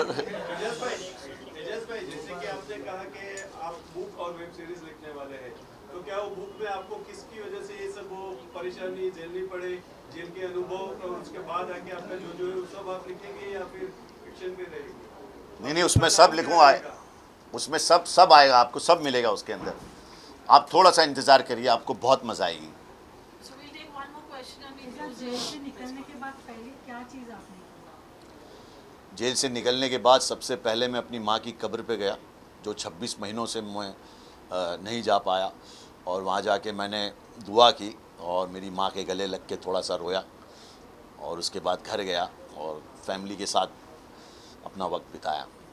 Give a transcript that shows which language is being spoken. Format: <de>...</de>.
<hi>एजाज भाई, जैसे कि आपने कहा कि आप बुक और वेब सीरीज लिखने वाले हैं, तो क्या वो बुक में आपको किसकी वजह से ये सब वो परेशानी झेलनी पड़े, जेल के अनुभव, और उसके बाद आके आपका जो है वो सब आप लिखेंगे या फिर फिक्शन में रहेंगे? नहीं, उसमें सब लिखूँगा, उसमें सब आएगा, आपको सब मिलेगा उसके अंदर। आप थोड़ा सा इंतज़ार करिए, आपको बहुत मज़ा आएगी।</hi> <en>So we'll take one more question and we'll close</en> <hi>jail</hi> <en>it.</en> <hi>से निकलने के बाद पहले क्या चीज़ आपने की? जेल से निकलने के बाद सबसे पहले मैं अपनी माँ की कब्र पे गया, जो 26 महीनों से मैं नहीं जा पाया, और वहाँ जाके मैंने दुआ की और मेरी माँ के गले लग के थोड़ा सा रोया, और उसके बाद घर गया और फैमिली के साथ अपना वक्त बिताया।</hi>